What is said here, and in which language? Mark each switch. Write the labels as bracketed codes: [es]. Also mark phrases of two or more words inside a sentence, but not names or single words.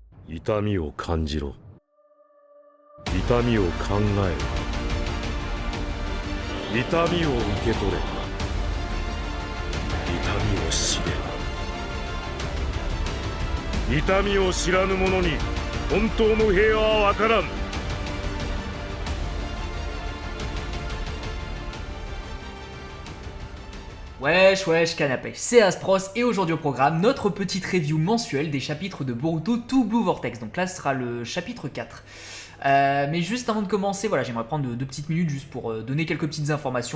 [ja] 痛みを感じろ。痛みを考えろ。痛みを受け取れ。痛みを知れ。痛みを知らぬ者に本当の平和は分からん。 [fr] Wesh wesh canapé, c'est Aspros et aujourd'hui au programme notre petite review mensuelle des chapitres de Boruto To Blue Vortex. Donc là ce sera le chapitre 4. Mais juste avant de commencer, voilà, j'aimerais prendre deux petites minutes juste pour donner quelques petites informations.